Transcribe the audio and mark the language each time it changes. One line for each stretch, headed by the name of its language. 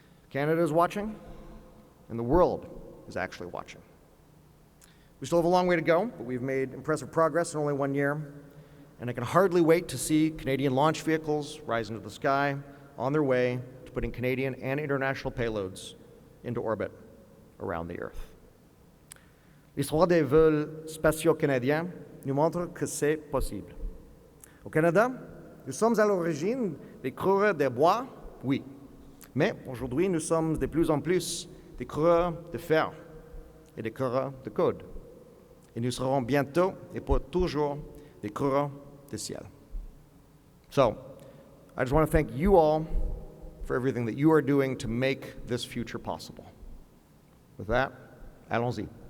English: Canada is watching, and the world is actually watching. We still have a long way to go, but we've made impressive progress in only 1 year, and I can hardly wait to see Canadian launch vehicles rise into the sky on their way to putting Canadian and international payloads into orbit around the Earth.
French: L'histoire des vols spatiaux canadiens nous montre que c'est possible. Au Canada, nous sommes à l'origine des coureurs de bois, oui, mais aujourd'hui nous sommes de plus en plus des coureurs de fer et des coureurs de code. Et nous serons bientôt et pour toujours des coureurs de ciel.
English: So, I just want to thank you all for everything that you are doing to make this future possible. With that,
French: allons-y.